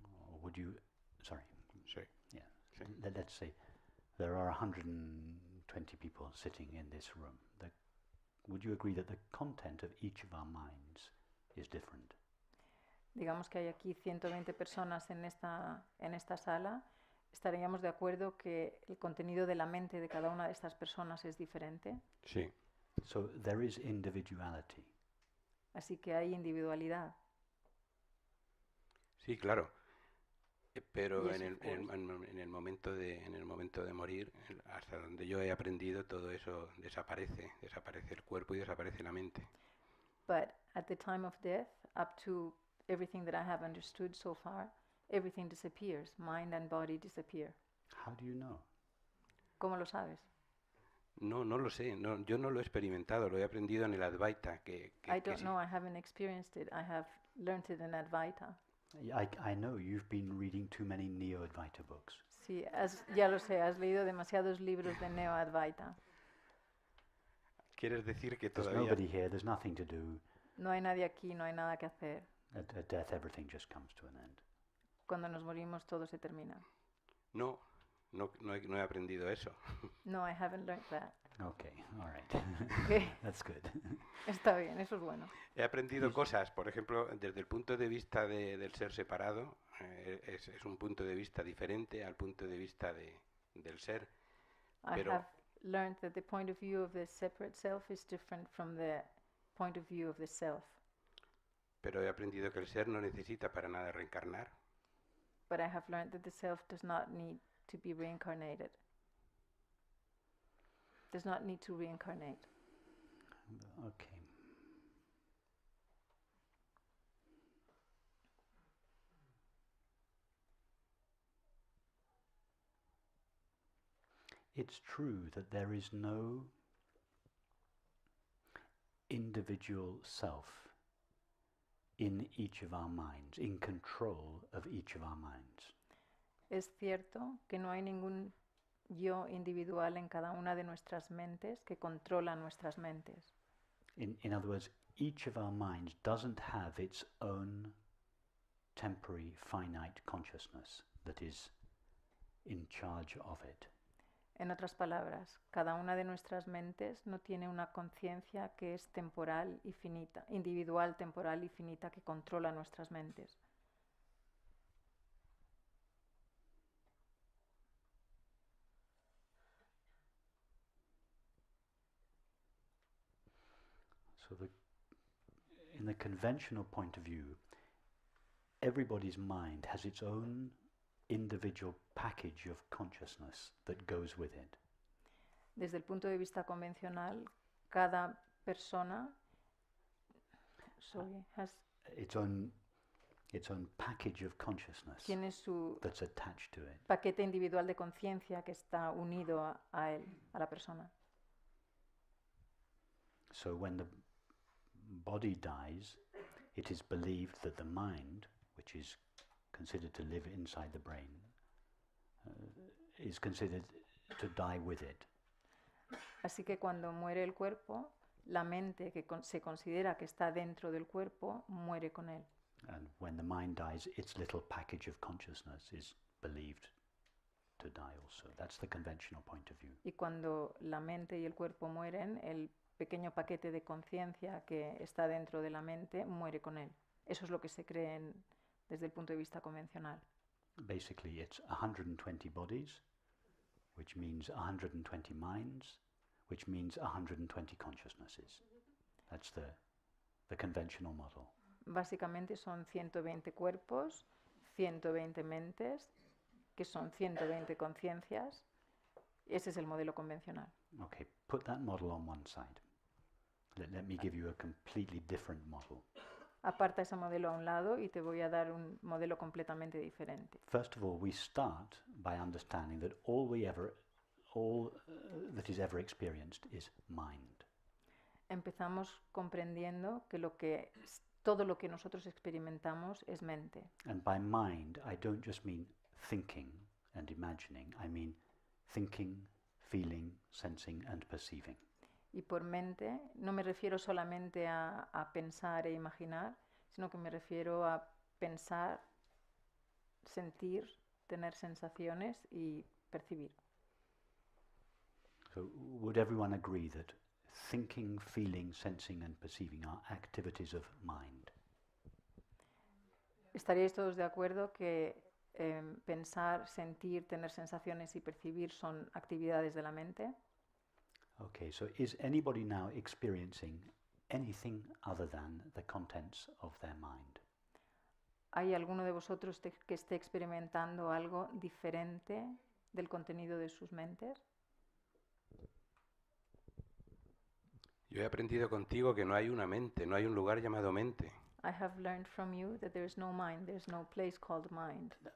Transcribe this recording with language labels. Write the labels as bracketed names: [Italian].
[English] Or would you... Sorry. [Spanish] Sí. [English] Yeah. [Spanish] Sí. [English] Let's say there are 120 people sitting in this room. Would you agree that the content of each of our minds is different? [Spanish] Digamos que hay aquí 120 personas en esta sala. ¿Estaríamos de acuerdo que el contenido de la mente de cada una de estas personas es diferente? Sí. [English] So there is individuality. [Spanish] Así que hay individualidad. Sí, claro. Pero [English] Yes, [Spanish] en el momento de morir, hasta donde yo he aprendido, todo eso desaparece el cuerpo y desaparece la mente. [English] But at the time of death, up to everything that I have understood so far, everything disappears. Mind and body disappear. How do you know? [Spanish] ¿Cómo lo sabes? No lo sé. No, yo no lo he experimentado. Lo he aprendido en el Advaita. [English] I don't know. I haven't experienced it. I have learned it in Advaita. I know you've been reading too many Neo-Advaita books. [Spanish] Sí, ya lo sé. Has leído demasiados libros de Neo-Advaita. ¿Quieres decir que [English] There's [Spanish] todavía... [English] nobody here. There's nothing to do. [Spanish] No hay nadie aquí. No hay nada que hacer. [English] At death, everything just comes to an end. [Spanish] Cuando nos morimos, todo se termina. No he aprendido eso. [English] No, I haven't learned that. Okay, all right. Okay. That's good. [Spanish] Está bien, eso es bueno. He aprendido cosas, por ejemplo, desde el punto de vista del ser separado, es un punto de vista diferente al punto de vista del ser. [English] I have learned that the point of view of the separate self is different from the point of view of the self. [Spanish] Pero he aprendido que el ser no necesita para nada reencarnar. [English] But I have learned that the self does not need to be reincarnated. Does not need to reincarnate. Okay. It's true that there is no individual self in each of our minds, in control of each of our minds. [Spanish] Es cierto que no hay ningún yo individual en cada una de nuestras mentes que controla nuestras mentes. [English] In other words, each of our minds doesn't have its own temporary finite consciousness that is in charge of it. [Spanish] En otras palabras, cada una de nuestras mentes no tiene una conciencia que es temporal y finita, individual, temporal y finita, que controla nuestras mentes. [English] So in the conventional point of view, everybody's mind has its own individual package of consciousness that goes with it. [Spanish] Desde el punto de vista convencional, cada persona has [English] its own package of consciousness [Spanish] tiene su [English] that's attached to it. [Spanish] paquete individual de conciencia que está unido a él, a la persona. [English] So when the body dies, it is believed that the mind, which is considered to live inside the brain, is considered to die with it. [Spanish] Así que cuando muere el cuerpo, la mente que se considera que está dentro del cuerpo muere con él. [English] And when the mind dies, its little package of consciousness is believed to die also. That's the conventional point of view. [Spanish] Y cuando la mente y el cuerpo mueren, el pequeño paquete de conciencia que está dentro de la mente muere con él. Eso es lo que se cree desde el punto de vista convencional. [English] Basically, it's 120 bodies, which means 120 minds, which means 120 consciousnesses. That's the conventional model. [Spanish] Básicamente son 120 cuerpos, 120 mentes, que son 120 conciencias. Ese es el modelo convencional. [English] Okay, put that model on one side. Let me give you a completely different model. [Spanish] Aparta ese modelo a un lado y te voy a dar un modelo completamente diferente. [English] First of all, we start by understanding that all that is ever experienced is mind. [Spanish] Empezamos comprendiendo que todo lo que nosotros experimentamos es mente. [English] And by mind, I don't just mean thinking and imagining. I mean thinking, feeling, sensing and perceiving. [Spanish] Y por mente no me refiero solamente a pensar e imaginar, sino que me refiero a pensar, sentir, tener sensaciones y percibir. [English] So would everyone agree that thinking, feeling, sensing and perceiving are activities of mind? [Spanish] ¿Estaríais todos de acuerdo que pensar, sentir, tener sensaciones y percibir son actividades de la mente? [English] Okay, so is anybody now experiencing anything other than the contents of their mind? [Spanish] ¿Hay alguno de vosotros que esté experimentando algo diferente del contenido de sus mentes? Yo he aprendido contigo que no hay una mente, no hay un lugar llamado mente. [English] I have learned from you that there is no mind, there is no place called mind.